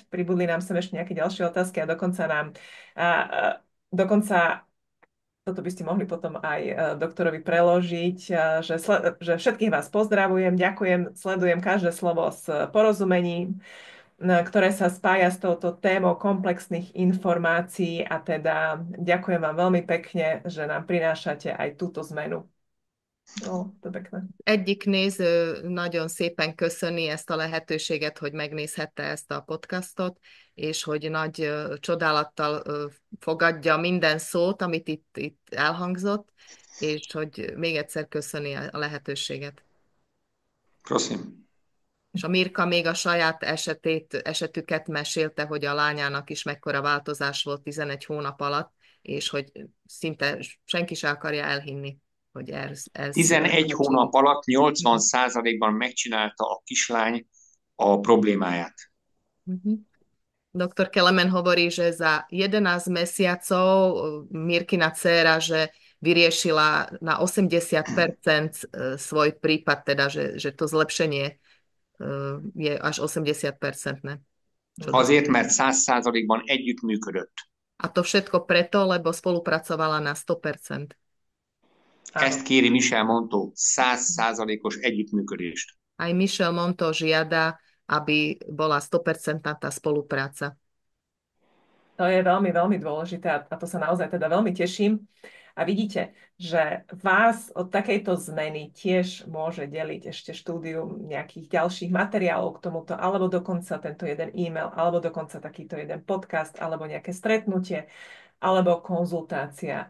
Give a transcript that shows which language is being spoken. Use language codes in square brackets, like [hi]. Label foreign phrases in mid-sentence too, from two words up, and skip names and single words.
[sk] Pribudli nám sem ešte nejaké ďalšie otázky a dokonca toto by ste mohli potom aj doktorovi preložiť, že všetkých vás pozdravujem, ďakujem, sledujem každé slovo s porozumením, ktoré sa spája s touto témou komplexných informácií a teda ďakujem vám veľmi pekne, že nám prinášate aj túto zmenu. Ó, to pekné. [hu] Egyik néző nagyon szépen köszöni ezt a lehetőséget, hogy megnézhette ezt a podcastot, és hogy nagy csodálattal fogadja minden szót, amit itt elhangzott, és hogy még egyszer köszöni a lehetőséget. [sk] Prosím. [hu] És a Mirka még a saját esetüket mesélte, hogy a lányának is mekkora változás volt 11 hónap alatt, és hogy szinte senki se akarja elhinni, hogy ez 11 hónap alatt 80%-ban megcsinálta a kislány a problémáját. [sk] Doktor Kelemen hovorí, že za 11 mesiacov Mirkina dcéra, že vyriešila na 80% svoj prípad, teda, že to zlepšenie je až 80%. [hu] Azért, mert 100%-ban együttműködött. [sk] A to všetko preto, lebo spolupracovala na 100%. [hu] Ezt kéri Michel Monteau, 100%-os együttműködést. [sk] Aj Michel Monteau žiada, aby bola 100% tá spolupráca. To je veľmi, veľmi dôležité a to sa naozaj teda veľmi teším. A vidíte, že vás od takejto zmeny tiež môže deliť ešte štúdium nejakých ďalších materiálov k tomuto, alebo dokonca tento jeden e-mail, alebo dokonca takýto jeden podcast, alebo nejaké stretnutie, alebo konzultácia.